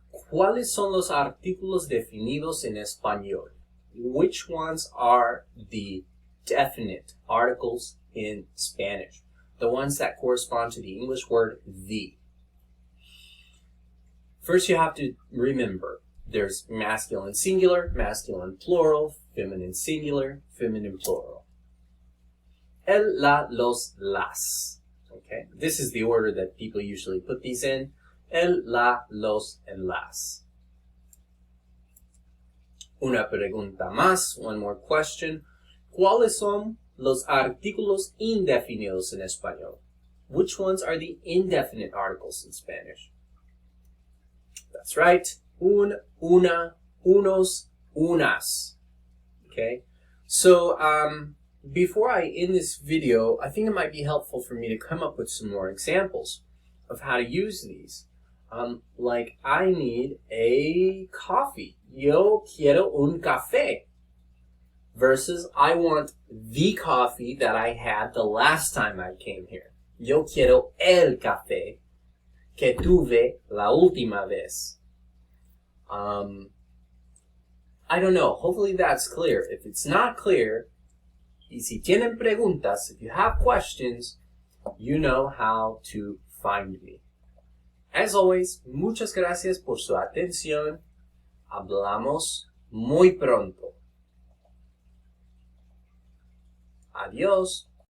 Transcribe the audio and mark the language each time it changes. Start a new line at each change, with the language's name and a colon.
Spanish: ¿Cuáles son los artículos definidos en español?
English: Which ones are the definite articles in Spanish? The ones that correspond to the English word the. First, you have to remember there's masculine singular, masculine plural, feminine singular, feminine plural. El, la, los, las. Okay, this is the order that people usually put these in. El, la, los, and las.
Spanish: Una pregunta más,
English: one more question.
Spanish: ¿Cuáles son los artículos indefinidos en español?
English: Which ones are the indefinite articles in Spanish? That's right.
Spanish: Un, una, unos, unas. Okay?
English: So, before I end this video, I think it might be helpful for me to come up with some more examples of how to use these. Like, I need a coffee.
Spanish: Yo quiero un café.
English: Versus, I want the coffee that I had the last time I came here.
Spanish: Yo quiero el café que tuve la última vez.
English: I don't know. Hopefully that's clear. If it's not clear,
Spanish: y si tienen preguntas,
English: if you have questions, you know how to find me. As always,
Spanish: muchas gracias por su atención. Hablamos muy pronto. Adiós.